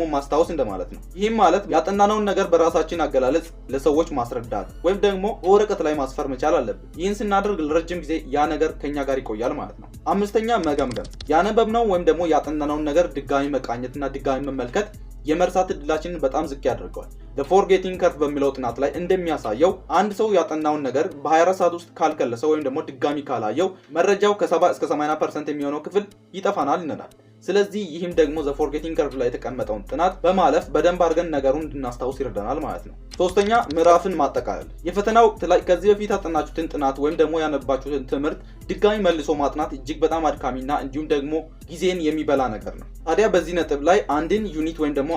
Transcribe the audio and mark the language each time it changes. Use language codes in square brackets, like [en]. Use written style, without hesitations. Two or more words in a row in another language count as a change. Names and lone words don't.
[am] ማስታወስ እንደማለት ነው። ይህም ማለት ያጠናነውን ነገር በራሳችን አገላለጽ ለሰዎች ማስረዳት ወይም ደግሞ በወረቀት ላይ ማስፈር መቻል አለብን። ይህን ስናደርግ ለረጅም ጊዜ ያ ነገር ከኛ ጋር ይቆያል ማለት ነው። አምስተኛ መገምገም። ያነበብነው ወይም ደግሞ ያጠናነውን ነገር ድጋሚ መቃኘትና ድጋሚ መመልከት የመርሳት እድላችንን በጣም ዝቅ ያደርገዋል። [en] the forgetting curve [am] በሚለው ጥናት ላይ እንደሚያሳየው አንድ ሰው ያጠናውን ነገር በ24 ሰዓት ውስጥ ካልከለሰው ወይም ደግሞ ድጋሚ ካላየው መረጃው ከ70 እስከ 80% የሚሆነው ክፍል ይጠፋናል ይነናል። ስለዚህ ይህም ደግሞ [en] the forgetting curve [am] ላይ የተቀመጠውን ጥናት በማለፍ በደንብ አድርገን ነገሩን እንድናስታውስ ይረዳናል ማለት ነው። ሶስተኛ ምዕራፍን ማጠቃለል። የፈተና ወቅት ላይ ከዚህ በፊት ያጠናችሁትን ጥናት ወይም ደግሞ ያነባችሁትን ትምህርት ድጋሚ መልሶ ማጥናት እጅግ በጣም አድካሚና እንዲሁም ደግሞ ጊዜን የሚበላ ነገር ነው። ታዲያ በዚህ ነጥብ ላይ አንድን ዩኒት ወይም ደግሞ